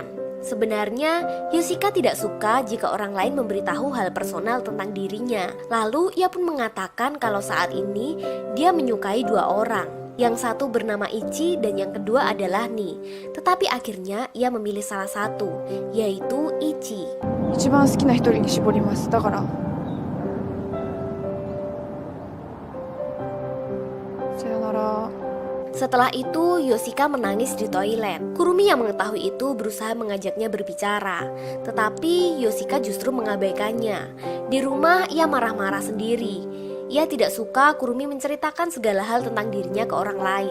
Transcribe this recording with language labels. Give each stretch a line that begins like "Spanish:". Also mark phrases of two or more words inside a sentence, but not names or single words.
Indonesian: Sebenarnya, Yoshika tidak suka jika orang lain memberitahu hal personal tentang dirinya. Lalu, ia pun mengatakan kalau saat ini dia menyukai dua orang. Yang satu bernama Ichi dan yang kedua adalah Ni. Tetapi akhirnya ia memilih salah satu, yaitu Ichi.
Japanese: 一番好きな一人に絞ります。だから。さよなら。
Indonesian: Setelah itu, Yoshika menangis di toilet. Kurumi yang mengetahui itu berusaha mengajaknya berbicara, tetapi Yoshika justru mengabaikannya. Di rumah, ia marah-marah sendiri. Ia tidak suka Kurumi menceritakan segala hal tentang dirinya ke orang lain.